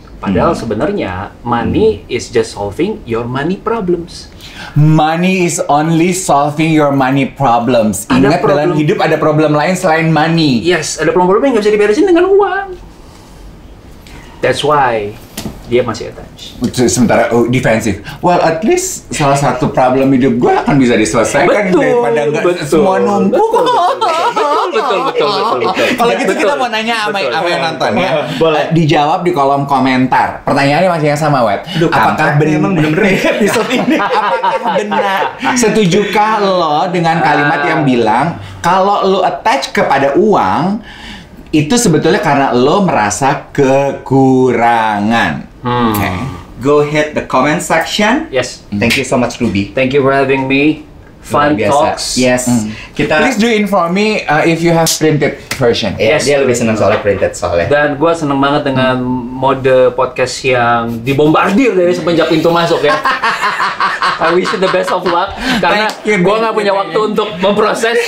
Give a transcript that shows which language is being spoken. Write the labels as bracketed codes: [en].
[id] Padahal sebenarnya [en] money is just solving your money problems. Money is only solving your money problems. [id] Ingat, dalam hidup ada problem lain selain money. Yes, ada problem-problem yang nggak bisa diberesin dengan uang. [en] That's why [id] dia masih [en] attached. [id] Sementara defensif. [en] Well, at least [id] salah satu problem hidup gue akan bisa diselesaikan daripada nggak semua numpuk. Betul. Kalau gitu kita mau nanya sama yang nonton ya. Boleh. Dijawab di kolom komentar. Pertanyaannya masih yang sama, Wet. Apakah benar episode ini? Apakah benar? Setujukah lo dengan kalimat yang bilang kalau lo attach kepada uang itu sebetulnya karena lo merasa kekurangan? [en] Okay. Go hit the comment section. Yes. Thank you so much, Ruby. Thank you for having me. Fun talks. Yes. [id] Kita. [en] Please do inform me if you have printed version. Yes. [id] Dia lebih senang soalnya printed soalnya. Dan gue seneng banget dengan mode podcast yang dibombardir dari semenjak pintu masuk ya. [en] I wish you the best of luck [id] karena gue nggak punya waktu untuk memproses.